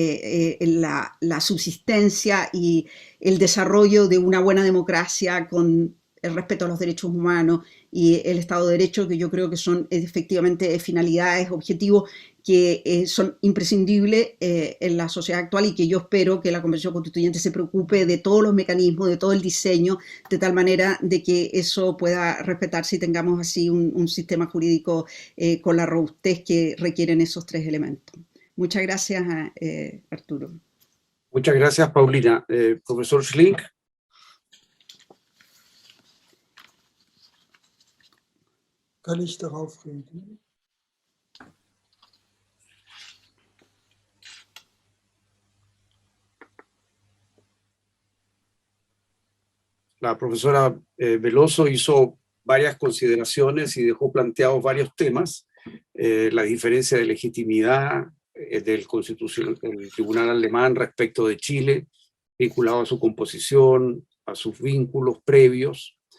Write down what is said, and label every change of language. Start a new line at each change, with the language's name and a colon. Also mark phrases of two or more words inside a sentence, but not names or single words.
Spanish: la subsistencia y el desarrollo de una buena democracia con el respeto a los derechos humanos y el Estado de Derecho, que yo creo que son efectivamente finalidades, objetivos que son imprescindibles en la sociedad actual, y que yo espero que la Convención Constituyente se preocupe de todos los mecanismos, de todo el diseño, de tal manera de que eso pueda respetarse y tengamos así un sistema jurídico con la robustez que requieren esos tres elementos. Muchas gracias, Arturo. Muchas gracias, Paulina. Profesor Schlink.
German: Kann ich darauf reagieren?
Spanish: La profesora Veloso hizo varias consideraciones y dejó planteados varios temas. La diferencia de legitimidad del Tribunal Alemán respecto de Chile, vinculado a su composición, a sus vínculos previos.